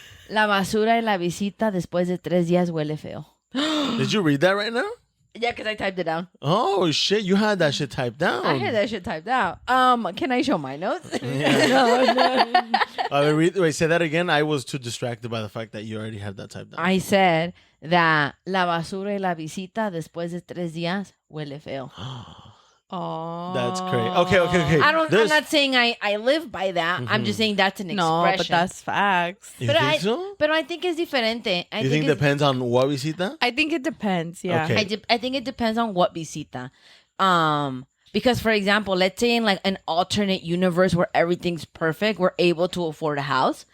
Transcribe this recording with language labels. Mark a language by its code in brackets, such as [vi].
[es] La basura y la visita después de 3 días huele feo. [en] Did you read that right now? Yeah, because I typed it down. Oh shit, you had that shit typed down. I had that shit typed out. Can I show my notes? Yeah. No. Wait, say that again. I was too distracted by the fact that you already had that typed down. I said that [es] la basura y la visita después de 3 días huele feo. [en] Oh, That's crazy. Okay. I'm not saying I live by that. I'm just saying that's an expression. No, but that's facts. You think so? But I think it's diferente. You think it depends on what visita? I think it depends. Yeah. Okay. I think it depends on what visita. Because for example, let's say in like an alternate universe where everything's perfect, we're able to afford a house.